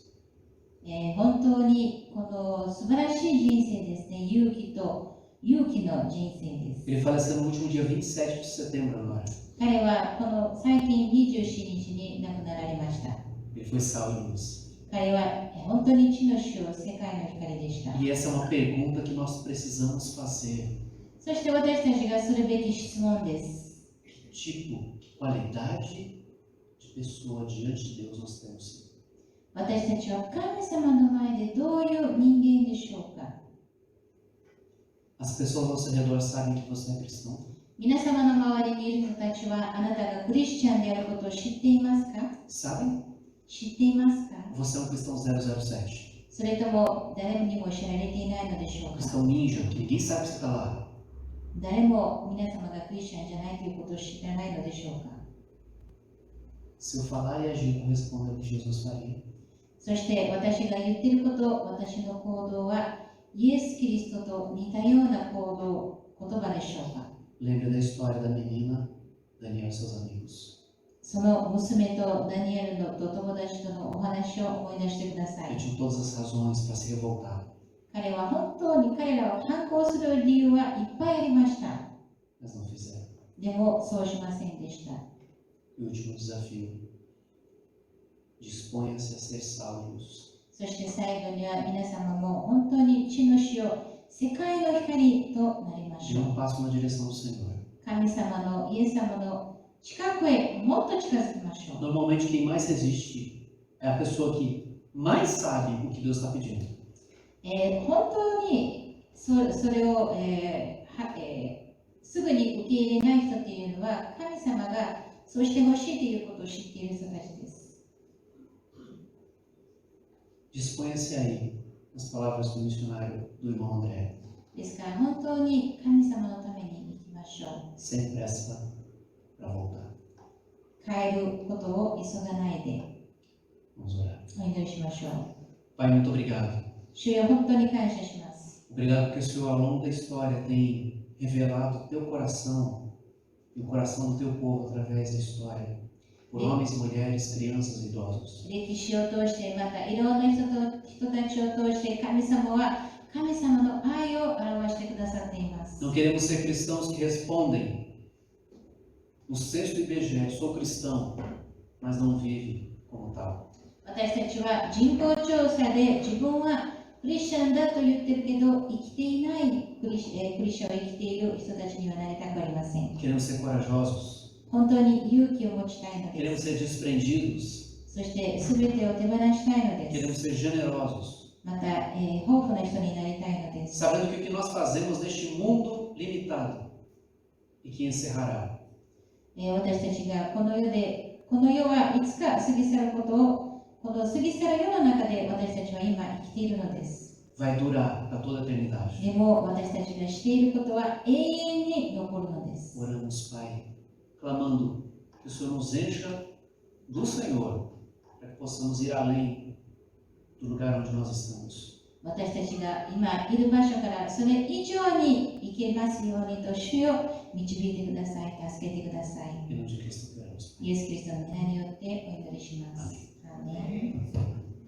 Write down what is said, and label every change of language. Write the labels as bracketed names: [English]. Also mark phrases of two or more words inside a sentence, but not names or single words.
[Japanese] 本当にこの素晴らしい人生ですね。勇気の人生です。 [Portuguese] Ele faleceu no último dia 27 de setembro agora. [Japanese] 彼はこの最近27日に亡くなられました。 [Portuguese] Ele foi sal e luz. [Japanese] 彼は本当に地の塩、世界の光でした。 [Portuguese] E essa é uma pergunta que nós precisamos fazer. [Japanese] そして私たちがするべき質問です。 [Portuguese] Que tipo, que qualidade de pessoa diante de Deus nós temos? [Japanese] 私たちは神様の前でどういう人間でしょうか。 [Portuguese] As pessoas ao seu redor sabem que você é cristão? [Japanese] 皆様の周りにいる人たちはあなたがクリスチャンであることを知っていますか？ [Portuguese] Sabem? [Japanese] 知っていますか？ [Portuguese] Você é um cristão 007. [Japanese] それとも誰にも知られていないのでしょうか？ [Portuguese] Cristão ninja, que ninguém sabe que você está lá. [Japanese] 誰も皆様がクリスチャンじゃないということを知らないのでしょうか？ [Portuguese] Se eu falar e agir correspondendo ao que Jesus faria, [Japanese] そして私が言っていること、私の行動はイエス・キリストと似たような行動、言葉でしょうか？ [Portuguese] lembre da história da menina, Daniel e seus amigos. [Japanese] その娘とダニエルのと友達とのお話を思い出してくださ [Portuguese] Ele [Japanese] い。 [Portuguese] tinha todas as razões para se revoltar, [Japanese] 彼は本当に彼らを反抗する理由はいっぱいありました。 [Portuguese] mas não fizeram. [Japanese] でもそうしませんでした。 [Portuguese] E o último desafio: disponha-se a ser sal e luz. [Japanese] そして最後には皆様も本当に地の塩、世界の光となりまし [Portuguese] De [Japanese] ょ [Portuguese] um [Japanese] う。 [Portuguese] passo na direção do Senhor. [Japanese] 神様のイエス様の近くへもっと近づきましょう。 [Portuguese] Normalmente, quem mais resiste é a pessoa que mais sabe o que Deus está pedindo. [Japanese] 本当にそれを、すぐに受け入れない人というのは神様がそうしてほしいということを知っている人たちです。 [Portuguese] Disponha-se aí, as palavras do missionário do irmão André. [Japanese] ですから本当に神様のために生きましょ [Portuguese] Sem pressa para voltar. [Japanese] う。帰ることを急がないで [Portuguese] Vamos orar. [Japanese] お祈りしましょう。 [Portuguese] Pai, muito obrigado. [Japanese] 主よ、本当に感謝します。 [Portuguese] Obrigado porque o Senhor, ao longo da história, tem revelado o teu coração e o coração do teu povo através da história, por homens e mulheres, crianças e idosos. [Japanese] 歴史を通してまたいろんな人たちを通して神様は神様の愛を表してくださっています。 [Portuguese] Não queremos ser cristãos que respondem no sexto IBGE, sou cristão, mas não vive como tal. [Japanese] 私たちは人口調査で自分はクリスチャンだと言ってるけど生きていないクリスチャンを生きている人たちにはなりたくありません。 [Portuguese] Queremos ser corajosos, [Japanese] 本当に勇気を持ちたいの [Portuguese] queremos [Japanese] です。 [Portuguese] ser desprendidos, [Japanese] そして全てを手放したいので [Portuguese] queremos [Japanese] す。 [Portuguese] ser generosos, [Japanese] また、豊富な人になりたいのです。 [Portuguese] sabendo que o que nós fazemos neste mundo limitado e que encerrará, [Japanese] 私たちがこの世はいつか過ぎ去ることをこの過ぎ去る世の中で私たちは今生きているのです。 [Portuguese] vai durar para toda a eternidade. [Japanese] でも私たちがしていることは永遠に残るのです。 [Portuguese] Oramos, Pai, clamando que o Senhor nos encha do Senhor, para que possamos ir além do lugar onde nós estamos. [Japanese] 私たちが今いる場所からそれ以上に行けますようにと主よ導いてください。助けてください。 [Portuguese] Em nome de Cristo, oramos. [Japanese] イエス・キリストの皆によってお祈りします。アーメン。